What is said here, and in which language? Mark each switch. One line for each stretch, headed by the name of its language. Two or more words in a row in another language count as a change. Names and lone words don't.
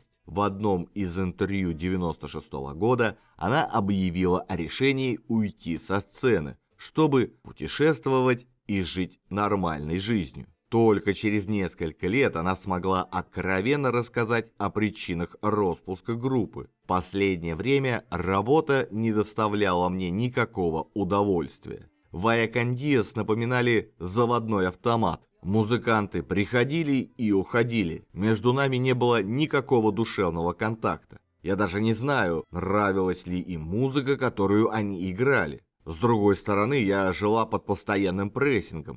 Russian: В одном из интервью 96 года она объявила о решении уйти со сцены, чтобы путешествовать и жить нормальной жизнью. Только через несколько лет она смогла откровенно рассказать о причинах распуска группы. В последнее время работа не доставляла мне никакого удовольствия. Vaya con Dios напоминали заводной автомат. Музыканты приходили и уходили. Между нами не было никакого душевного контакта. Я даже не знаю, нравилась ли им музыка, которую они играли. С другой стороны, я жила под постоянным прессингом.